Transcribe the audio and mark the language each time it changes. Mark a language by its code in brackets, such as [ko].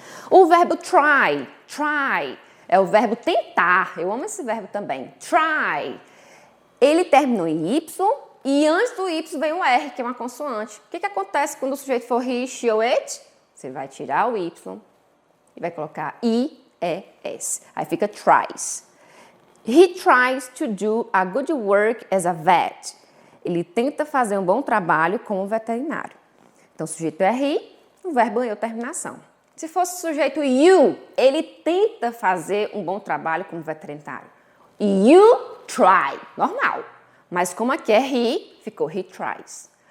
[pt] O verbo try, é o verbo tentar. Eu amo esse verbo também. Try. Ele terminou em Y e antes do Y vem um R, que é uma consoante. O que acontece quando o sujeito for he, she ou it? Você vai tirar o Y e vai colocar IES. Aí fica tries. [en] He tries to do a good work as a vet. [pt] Ele tenta fazer um bom trabalho como veterinário. Então, o sujeito é he, o verbo ganhou terminação. Se fosse o sujeito you, ele tenta fazer um bom trabalho como veterinário. [en] You try, [pt] normal. Mas como aqui é he, ficou he tries.